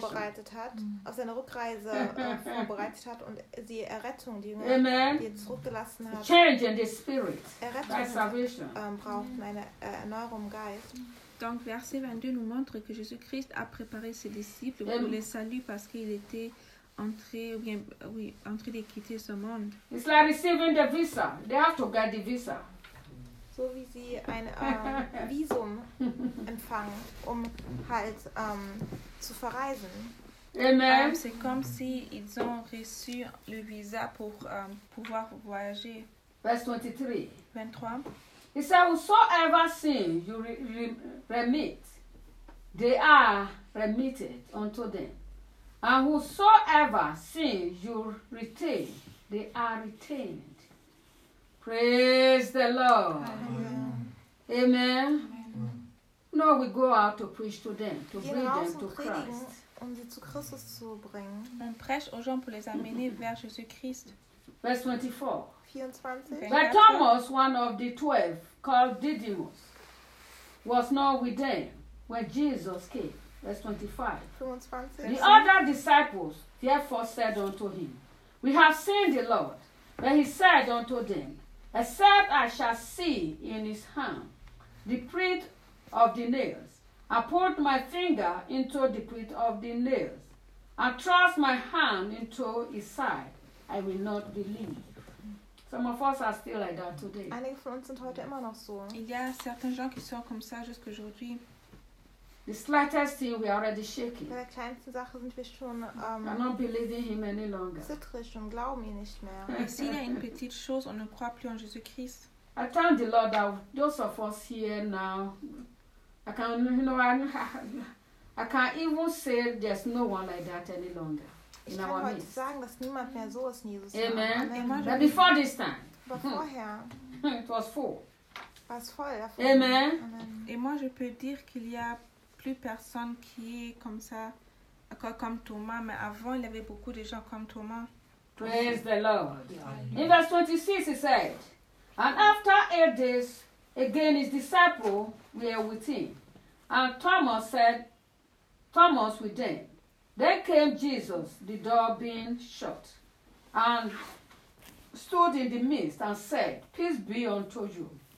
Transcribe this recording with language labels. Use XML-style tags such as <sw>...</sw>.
<de>Vorbereitet hat, auf seine Rückreise vorbereitet hat und die Errettung, die er zurückgelassen hat.</de> <en>Change in the spirit.</en> <de>Errettung</de> <en>salvation.</en> <de>Braucht eine Erneuerung im Geist.</de> <fr>Donc, verset 22 nous montre que Jésus-Christ a préparé ses disciples pour le salut parce qu'il était en train de quitter ce monde.</fr> <en>It's like receiving the visa. They have to get the visa.</en> <de>So wie sie ein Visum empfangen, um halt zu verreisen.</de> <en>Amen.</en> <fr>C'est comme si ils ont reçu le visa pour pouvoir voyager.</fr> <en>Verse 23. He said, whosoever sin you remit, they are remitted unto them. And whosoever sin you retain, they are retained. Praise the Lord. Amen. Amen. Amen. know we go out to preach to them, to bring them to Christ.</en> <de>Um sie zu Christus zu bringen.</de> <fr>On prêche aux gens pour les amener vers Jésus-Christ.</fr> <en>Verse 24. 24. But Thomas, one of the 12, called Didymus, was not with them when Jesus came. Verse 25. 25. The other disciples therefore said unto him, We have seen the Lord. Then he said unto them, Except I shall see in his hand the print of the nails, and put my finger into the print of the nails, and thrust my hand into his side, I will not believe. Some of us are still like that today.</en> <de>Einige von uns sind heute immer noch so.</de> <fr>Il y a certains gens qui sont comme ça jusqu'aujourd'hui.</fr> <en>The slightest thing we are already shaking.</en> <de>Bei der kleinsten Sache sind wir schon.</de> <en>I'm not believing him any longer.</en> <de>Zittrig und glauben ihn nicht mehr. Ich sehe eine</de> <fr>petite chose</fr> <de>und</de> <fr>ne crois plus en Jésus Christ.</fr> <en>I thank the Lord that those of us here now, I can even say there's no one like that any longer.</en> <de>Ich kann heute sagen, dass niemand mehr so ist, Jesus.</de> <en>Amen. Amen. But before this time.</en> <de>Vorher.</de> <en>It was full.</en> <de>Was voll.</de> <en>Amen. Amen.</en> <fr>Et moi je peux dire qu'il y a plus personne qui est comme ça, comme Thomas. Mais avant il y avait beaucoup de gens comme Thomas.</fr> <en>Praise the Lord. Amen. In verse 26 he said, and after 8 days again his disciples were with him, and Thomas with them. Then came Jesus, the door being shut, and stood in the midst and said, Peace be unto you.</en>